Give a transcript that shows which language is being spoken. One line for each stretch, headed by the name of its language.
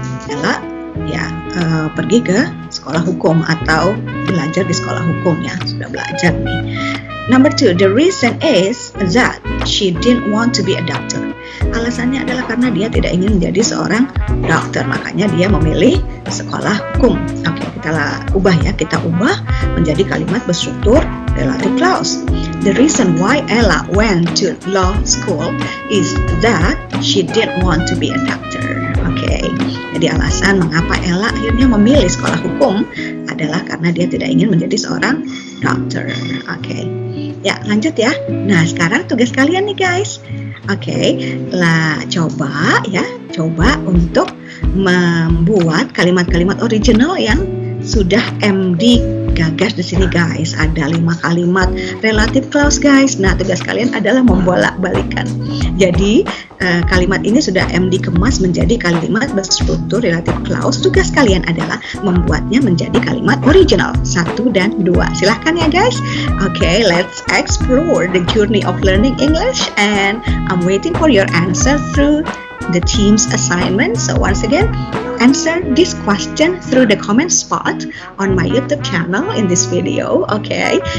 Indonesian: Ella ya pergi ke sekolah hukum atau belajar di sekolah hukum ya, sudah belajar nih.
English: Number 2, the reason is that she didn't want to be a doctor.
Indonesian: Alasannya adalah karena dia tidak ingin menjadi seorang dokter, makanya dia memilih sekolah hukum. Oke, kita ubah ya, kita ubah menjadi kalimat berstruktur relative clause.
English: The reason why Ella went to law school is that she didn't want to be a doctor.
Indonesian: Oke, jadi alasan mengapa Ella akhirnya memilih sekolah hukum adalah karena dia tidak ingin menjadi seorang dokter. Oke. Ya, lanjut ya. Nah, sekarang tugas kalian nih guys. Oke, coba untuk membuat kalimat-kalimat original yang sudah MD gagas di sini guys. Ada 5 kalimat relative clause guys. Nah, tugas kalian adalah membolak-balikan. Jadi kalimat ini sudah MD kemas menjadi kalimat berstruktur relative clause. Tugas kalian adalah membuatnya menjadi kalimat original 1 dan 2. Silahkan ya guys.
English: Okay, let's explore the journey of learning English, and I'm waiting for your answer through the team's assignment. So once again, answer this question through the comment spot on my YouTube channel in this video, okay?